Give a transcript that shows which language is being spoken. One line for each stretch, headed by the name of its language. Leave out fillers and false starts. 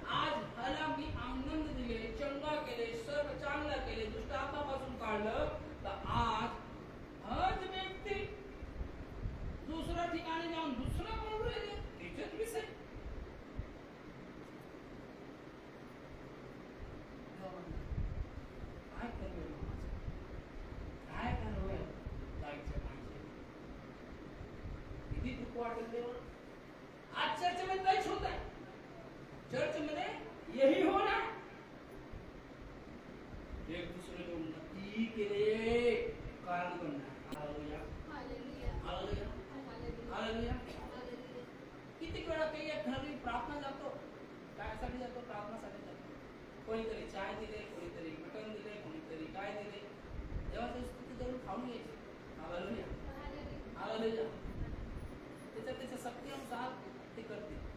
Marathi: आज ह्याला मी आनंद दिले, चंगा केले, सर्व चांगलं केले, दुष्ट आत्मापासून काढलं, तर आज हाच व्यक्ती दुसऱ्या ठिकाणी जाऊन दुसरं बोलू राहिले, तिचेच विषय. काय करूया, काय करूया, जायचं पाहिजे. किती दुःख वाटत देवा.
Hindi: आज चर्च में तेच होता है, चर्च में यही होना, एक दूसरे को उन्नति के लिए कारण बनना.
Marathi: Hallelujah, hallelujah, hallelujah. किती वेळा काही एक घरी प्रार्थना जातो, कायसाठी जातो? प्रार्थनासाठी जातो. कोणीतरी चाय दिले, कोणीतरी मटण दिले, कोणीतरी काय दिले, देवाची स्तुती करून खाऊन घ्यायची. Hallelujah, hallelujah. त्याच्या शक्ती अनुसार ते करते.